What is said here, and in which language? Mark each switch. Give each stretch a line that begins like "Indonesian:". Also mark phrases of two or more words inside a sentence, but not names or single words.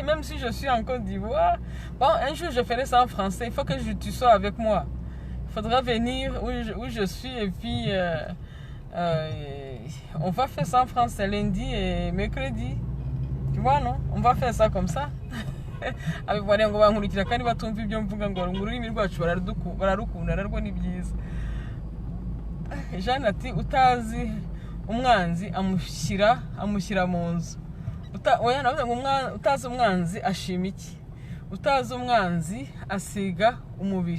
French: Même si je suis en Côte d'Ivoire. Bon, un jour, je ferai ça en français. Il faut que tu sois avec moi. Il faudra venir où je suis et puis on va faire ça en français lundi et mercredi. Tu vois, non? On va faire ça comme ça.
Kinyarwanda: Avec ngo bankurikira kandi batumva ibyo mvuga ngo ururimi rwacu bararukunda narwo ni byiza. Jeanne ati utazi umwanzi amushyira mu nzu. Oya navuze ngo utazi umwanzi ashima iki? Utazi umwanzi asiga umubiri.